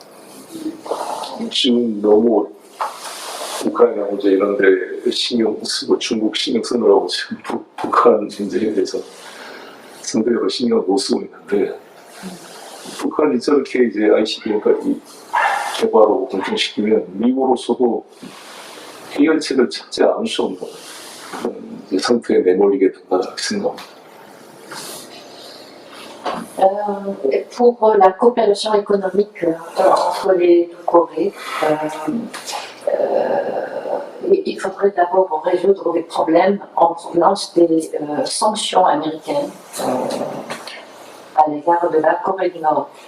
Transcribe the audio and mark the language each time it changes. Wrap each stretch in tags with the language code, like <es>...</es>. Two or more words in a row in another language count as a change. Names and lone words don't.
<ko>지금 너무 우크라이나 문제 이런 데 신경 쓰고 중국 신경 쓰느라고 지금 북한 전쟁에 대해서 상대적으로 신경을 못 쓰고 있는데, 북한이 저렇게 이제 ICBM까지 개발하고 공정시키면 미국으로서도 해결책을 찾지 않을 수 없는 그런 상태에 내몰리게 된다 생각합니다.</ko> <fr>Pour la coopération économique entre les deux Corées, il faudrait d'abord résoudre les problèmes en provenance des sanctions américaines à l'égard de la Corée du Nord.</fr>